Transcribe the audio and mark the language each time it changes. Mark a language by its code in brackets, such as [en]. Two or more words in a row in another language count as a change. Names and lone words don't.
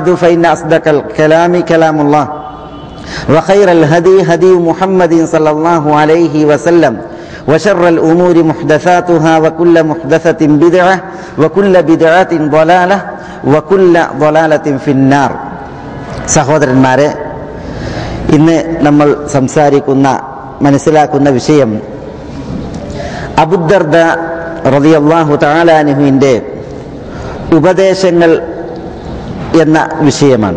[ar] فإن أصدق الكلام كلام الله وخير الهدي هدي محمد صلى الله عليه وسلم وشر الأمور محدثاتها وكل محدثة بدعة وكل بدعة ضلالة وكل ضلالة في النار [ml] സഹോദരന്മാരെ, ഇന്ന് നമ്മൾ മനസ്സിലാക്കുന്ന വിഷയം അബൂദർദ റളിയല്ലാഹു തആല അൻഹുവിന്റെ ഉപദേശങ്ങൾ എന്ന വിഷയമാണ്.